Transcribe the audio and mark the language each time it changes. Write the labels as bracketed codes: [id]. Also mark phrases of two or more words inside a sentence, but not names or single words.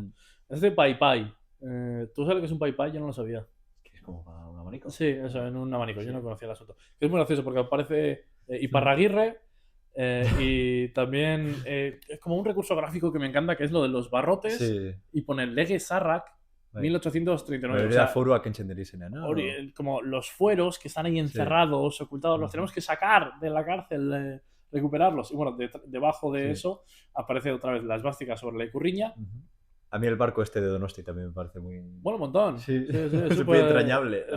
[es] Este Pai Pai. ¿Tú sabes qué es un Pai Pai? Yo no lo sabía. ¿Que es como para un abanico? Sí, eso, en un abanico. Yo no conocía el asunto. Es muy gracioso porque aparece Iparraguirre y también es como un recurso gráfico que me encanta, que es lo de los barrotes, y pone [eu] Lege Sarrak, Bai. [es] 1839. O [eu] Hori [es] sea, [eu] da foruak kentzen dira izenean, [es] ¿no? como los fueros que están ahí encerrados, ocultados, los Ujú. tenemos que sacar de la cárcel, recuperarlos. Y bueno, debajo de Sí. eso aparece otra vez la esvástica sobre la icurriña. Ujú. A mí el barco este de Donosti también me parece muy... Bueno, un montón. Sí, Sí, es muy entrañable. La